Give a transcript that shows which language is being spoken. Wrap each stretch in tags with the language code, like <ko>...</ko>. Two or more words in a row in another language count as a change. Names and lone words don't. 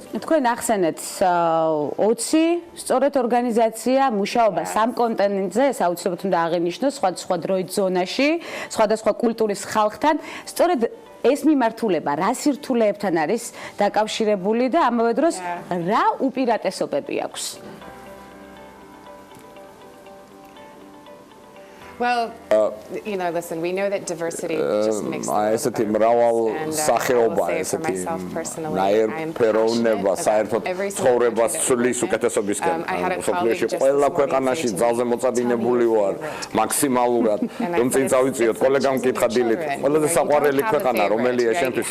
<ka>თქვენ ახსენეთ 20 სწორედ ორგანიზაცია მუშაობა სამ კონტინენტზე, ეს აუცილებლად უნდა აღინიშნოს სხვადასხვა დროით ზონაში, სხვადასხვა კულტურის ხალხთან. სწორედ ეს მიმართულება რა სირთულეებთან არის დაკავშირებული და ამავე დროს რა უპირატესობები აქვს?</ka> <en>Well, listen, we know that diversity just makes the world</en> <ka>ესეთი მრავალ სახეობა, ესეთი ნაირფეროვნება საერთოდ ცხოვრებას ცვლის უკეთესობისკენ. სოფლიოში ყველა ქვეყანაში ძალზე მოწადინებული ვარ მაქსიმალურად. რომ წინ წავიწიოთ, კოლეგამ მკითხა დილით. ყველაზე საყვარელი ქვეყანა რომელია შენთვის?</ka>